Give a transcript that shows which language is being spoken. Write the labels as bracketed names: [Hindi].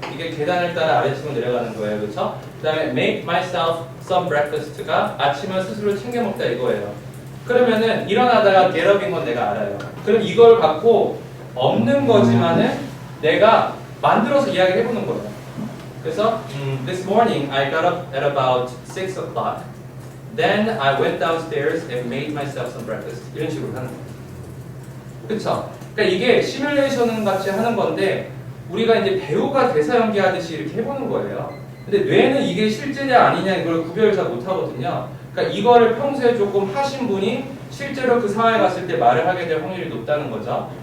[Korean] 이게 계단을 따라 아래층으로 내려가는 거예요. 그렇죠? 그 다음에 [English] make myself some breakfast [Korean] 가 아침을 스스로 챙겨 먹다 이거예요. 그러면은 일어나다가 [English] get up [Korean] 인 건 내가 알아요. 그럼 이걸 갖고 없는 거지만은 내가 만들어서 이야기를 해보는 거예요. 그래서 [English] this morning I got up at about 6 o'clock. Then I went downstairs and made myself some breakfast. [Korean] 이런 식으로 하는 거예요. 그쵸? 그러니까 이게 시뮬레이션 같이 하는 건데 우리가 이제 배우가 대사 연기하듯이 이렇게 해보는 거예요. 근데 뇌는 이게 실제냐 아니냐 이걸 구별을 잘 못하거든요. 그러니까 이거를 평소에 조금 하신 분이 실제로 그 상황에 갔을 때 말을 하게 될 확률이 높다는 거죠.